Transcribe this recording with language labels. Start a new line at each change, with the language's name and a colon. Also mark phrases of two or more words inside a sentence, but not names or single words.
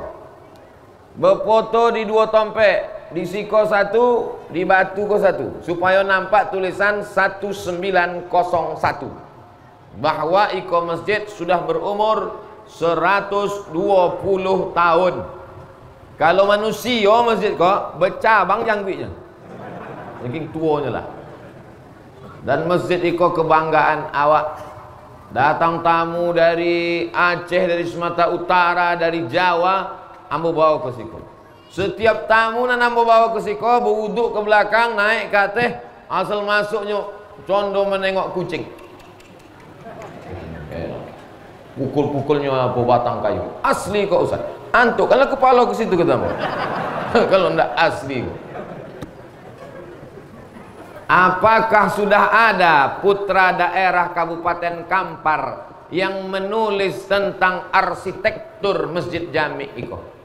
Indonesian: Berfoto di 2 tompek, di Siko 1, di Batu 1, supaya nampak tulisan 1901 bahwa Iko Masjid sudah berumur 120 tahun. Kalau manusia masjid kok bercabang jangkitnya. Saking tuanya lah. Dan masjid Iko kebanggaan awak. Datang tamu dari Aceh, dari Sumatera Utara, dari Jawa, ambo bawa ke Siko. Setiap tamu nan ambo bawa ke Siko, berwuduk ke belakang, naik ke atas, asal masuknya condo menengok kucing. Pukul-pukulnya apa batang kayu. Asli kok Ustaz. Antuk kalau kepala ke situ ketemu. Kalau ndak asli. Apakah sudah ada putra daerah Kabupaten Kampar yang menulis tentang arsitektur Masjid Jami Iko?